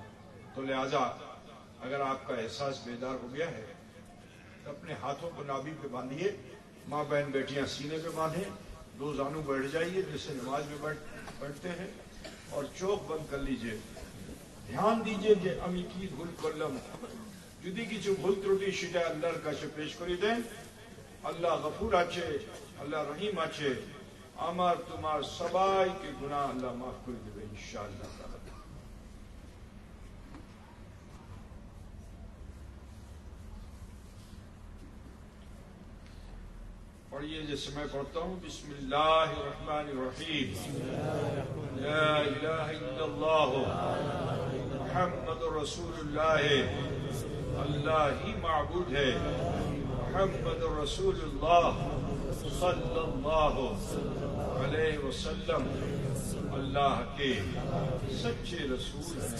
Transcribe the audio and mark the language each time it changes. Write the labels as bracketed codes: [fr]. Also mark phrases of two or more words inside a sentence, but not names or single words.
[ur] تو لہذا اگر آپ کا احساس بیدار ہو گیا ہے تو اپنے ہاتھوں کو نابی پہ باندھیے، ماں بہن بیٹیاں سینے پہ باندھیں، دو زانو بیٹھ جائیے جیسے نماز میں بیٹھتے ہیں، اور چوک بند کر لیجئے، دھیان دیجئے کہ امی کی بھول کرلم جدی [bn] কিছু ভুল ত্রুটি সেটা আল্লাহর কাছে পেশ করে দেন। আল্লাহ গফুর আছে, আল্লাহ রহিম আছে, আমার তোমার সবাইকে গুনাহ আল্লাহ মাফ করে দেবে [ar] إن شاء الله تعالى. [ur] پڑھیے جیسے میں پڑھتا ہوں، [ar] بسم اللہ الرحمن الرحیم، لا الہ الا اللہ محمد رسول اللہ، [ur] اللہ ہی معبود ہے، [ar] محمد رسول اللہ صلی اللہ علیہ وسلم [ur] اللہ کے سچے رسول ہیں۔